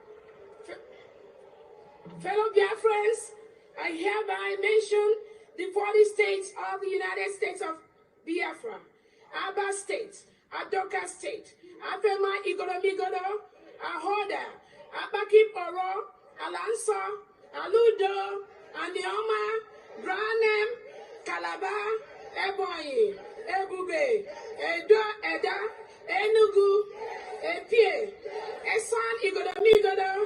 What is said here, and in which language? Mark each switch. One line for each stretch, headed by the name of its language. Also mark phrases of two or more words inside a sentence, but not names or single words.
English: Fellow Biafrans, I hereby mention the 40 states of the United States of Biafra: Aba State, Adoka State, Afema Igoromigodo, Ahoda, Abaki Poro, Alanso, Aludo, Anioma, Granem, Calabar, Ebonyi, Ebube, Edo, Eda, Enugu, Epie, Esan Igoromigodo,